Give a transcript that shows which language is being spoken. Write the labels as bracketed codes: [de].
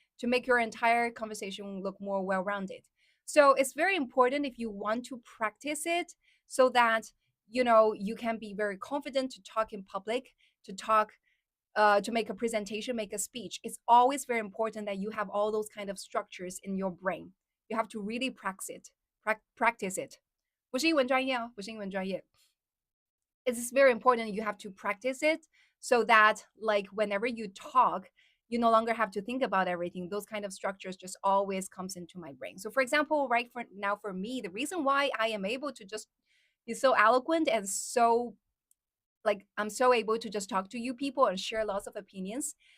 [en] To make your entire conversation look more well-rounded. So it's very important if you want to practice it so that you can be very confident to talk in public, to make a presentation, make a speech. It's always very important that you have all those kind of structures in your brain. You have to really practice it. [zh] 不是英文专业哦，不是英文专业。 [en] It's very important you have to practice it so that like whenever you talk, you no longer have to think about everything. Those kind of structures just always comes into my brain. So for example, right for now for me, the reason why I am able to just be so eloquent and so like I'm so able to just talk to you people and share lots of opinions.